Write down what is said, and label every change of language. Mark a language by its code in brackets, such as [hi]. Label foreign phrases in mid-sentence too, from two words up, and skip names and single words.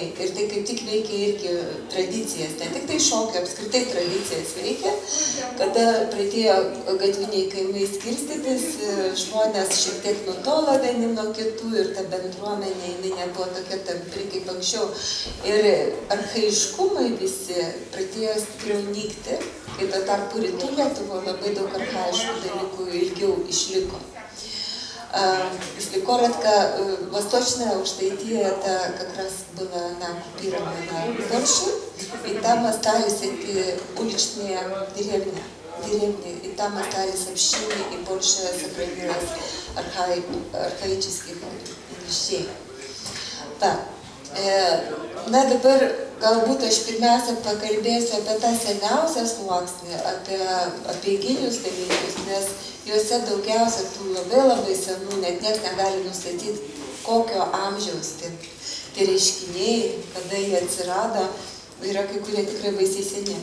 [lt] Ir tai kaip tik veikia irgi tradicijas, ne tik tai šokio, apskritai tradicijas veikia, kada pradėjo gatviniai kaimai skirstytis, žmonės šiek tiek nutolo vieni nuo kitų ir ta bendruomenė, jinai nebuvo tokia tampri kaip anksčiau. Ir archaiškumai visi pradėjo stipriau nykti, kai tuo tarpu rytų Lietuvoje labai daug [ru] архаичных далеко [lt] ilgiau išliko. [ru] Если коротко, восточная Aukštaitija это как раз было оккупировано Польшей, и там остались эти уличные деревни, и там остались общины, и больше сохранилось архаических вещей. Так. [lt] Na dabar galbūt aš pirmiausia pakalbėsiu apie tą seniausią sluoksnį, apie apeiginius dalykus, nes juose daugiausia tų labai senų, net niekas negali nustatyti, kokio amžiaus tie reiškiniai, kada jie atsirado, yra kai kurie tikrai baisiai seni.